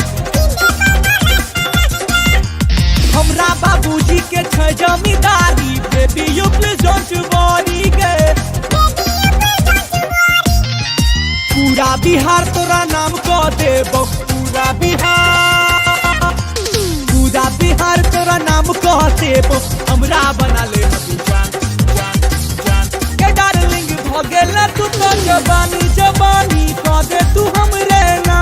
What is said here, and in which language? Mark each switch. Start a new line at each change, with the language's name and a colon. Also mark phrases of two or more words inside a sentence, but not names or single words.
Maithili: हमरा बाबूजी के छै जमींदारी
English: baby you please don't worry
Maithili: गे। पूरा बिहार तोरा नाम कह देबो पूरा बिहार। पूरा बिहार तोरा नाम कह देबो हमरा बना ले जान जान जान के डार्लिंग भगेला तू तो जवानी जवानी कह दे तू हमरे नाम।